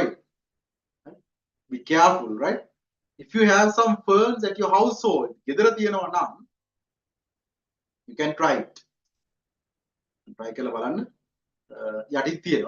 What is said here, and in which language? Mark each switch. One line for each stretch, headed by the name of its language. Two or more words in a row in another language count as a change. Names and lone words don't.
English: Be careful, right? If you have some ferns at your household,
Sinhala: ගෙදර තියෙනවා නම්
English: you can try it.
Sinhala: try කරලා බලන්න. යටින් තියෙනවා.